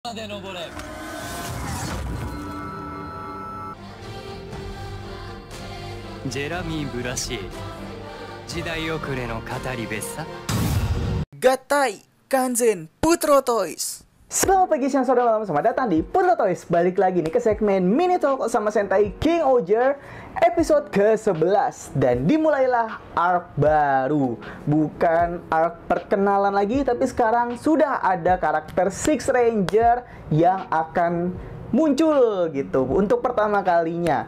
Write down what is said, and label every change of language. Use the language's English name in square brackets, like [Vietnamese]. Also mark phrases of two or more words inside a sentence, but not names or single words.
[Japanese] で登れ。ジェラミー・ブラシエ時代遅れの語り部さ。 [Indonesian] Gatai Kanzen Putro Toys. Selamat pagi, siang, sore, malam, selamat datang di Putro Toys. Balik lagi nih ke segmen Mini Talk sama Sentai King Oger episode ke-11. Dan dimulailah arc baru. Bukan arc perkenalan lagi, tapi sekarang sudah ada karakter Six Ranger yang akan muncul gitu untuk pertama kalinya.